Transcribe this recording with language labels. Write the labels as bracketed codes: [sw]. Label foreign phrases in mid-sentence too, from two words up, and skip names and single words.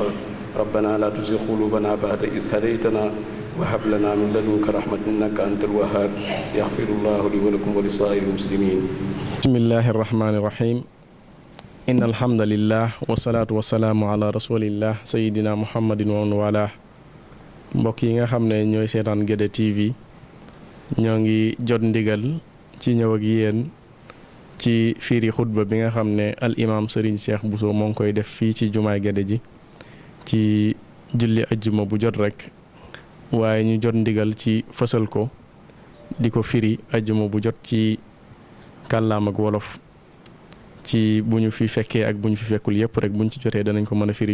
[ar] ربنا لا تزغ قلوبنا بعد إذ هديتنا وهب لنا من لدنك رحمة إنك أنت الوهاب. يغفر الله لي ولكم ولسائر المسلمين. بسم الله الرحمن الرحيم. إن الحمد لله والصلاة والسلام على رسول الله سيدنا محمد ومن والاه. [wo] mbokk yi nga xam ne ñooy seetaan Guédé TV ñoo ngi jot ndigal ci ñëw ak yéen ci firi xutba bi nga xam ne al imam Serigne Cheikh Bousso moo ngi koy def fii ci jumaay Guédé ji ci julli ajjuma bu jot rek, waaye ñu jot ndigal ci fësal ko di ko firi ajjuma bu jot ci kàllaam ak wolof ci bu ñu fi fekkee ak bu ñu fi fekkul yépp rek buñ ci jotee danañ ko mën a firi.